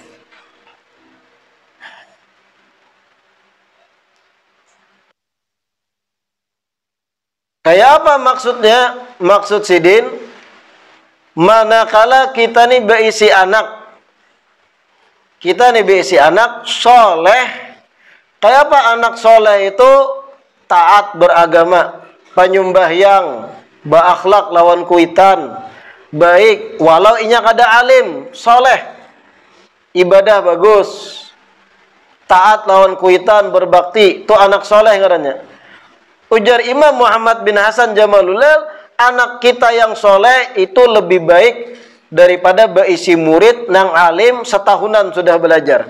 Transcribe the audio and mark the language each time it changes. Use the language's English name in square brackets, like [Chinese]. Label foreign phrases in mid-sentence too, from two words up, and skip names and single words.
[Banjar] Kayak apa maksudnya? Maksud Sidin, manakala kita nih berisi anak, soleh. Kayak apa anak soleh itu? Taat beragama, penyembahyang, berakhlak lawan kuitan, baik, walau inya kada alim, soleh, ibadah bagus, taat lawan kuitan, berbakti, itu anak soleh ngarannya. Ujar Imam Muhammad bin Hasan Jamalulil, anak kita yang soleh itu lebih baik daripada berisi murid nang alim setahunan sudah belajar.